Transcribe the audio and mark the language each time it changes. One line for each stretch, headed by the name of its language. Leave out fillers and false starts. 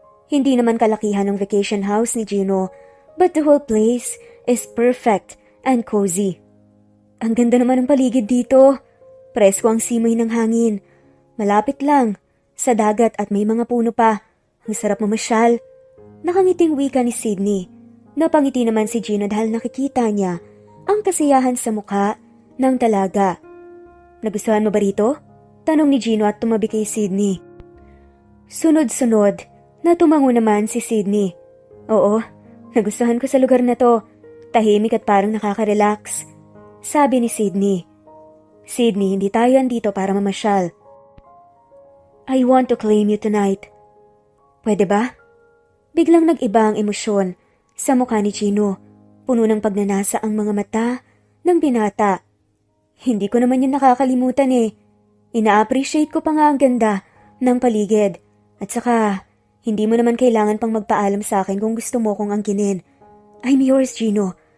Filipino: Hindi naman kalakihan ng vacation house ni Gino,
English: but the whole place is perfect and cozy.
Filipino: Ang ganda naman ng paligid dito. Presko ang simoy ng hangin. Malapit lang sa dagat at may mga puno pa. Ang sarap mamasyal. Nakangiting wika ni Sydney. Napangiti naman si Gino dahil nakikita niya ang kasiyahan sa mukha ng dalaga. Nagustuhan mo ba rito? Tanong ni Gino at tumabi kay Sydney. Sunod-sunod na tumango naman si Sydney. Oo, nagustuhan ko sa lugar na to. Tahimik at parang nakaka-relax. Sabi ni Sydney. Sydney, hindi tayo andito para mamasyal.
English: I want to claim you tonight.
Filipino: Pwede ba? Biglang nag-iba ang emosyon sa mukha ni Gino. Puno ng pagnanasa ang mga mata ng binata. Hindi ko naman yun nakakalimutan eh. Ina-appreciate ko pa nga ang ganda ng paligid. At saka, hindi mo naman kailangan pang magpaalam sa akin kung gusto mo kong angkinin.
English: I'm yours,
Filipino: Gino.